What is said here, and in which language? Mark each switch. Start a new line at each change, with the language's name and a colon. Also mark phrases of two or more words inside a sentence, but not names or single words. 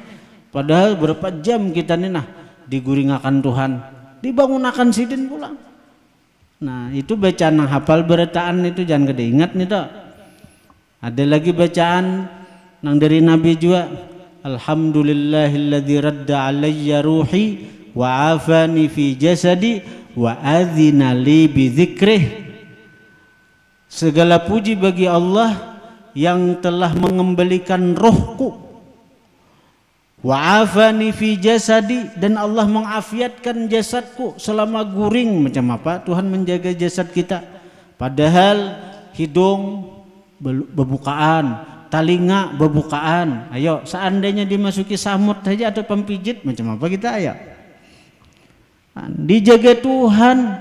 Banjar: Padahal berapa jam kita nih nah diguringakan Tuhan, dibangunakan sidin pulang. Nah itu bacaan nang hafal berataan itu jangan gede ingat nih toh. Ada lagi bacaan nang dari Nabi juga,
Arabic: الحمد لله الذي رد علي روحي وعافاني في جسدي وأذن لي بذكره.
Indonesian: Segala puji bagi Allah yang telah mengembalikan rohku,
Arabic: وعافاني في جسدي,
Banjar: dan Allah mengafiatkan jasadku selama guring. Macam apa Tuhan menjaga jasad kita? Padahal hidung berbukaan, telinga berbukaan. Ayo seandainya dimasuki samut saja atau pempijit, macam apa kita ayo? Dijaga Tuhan.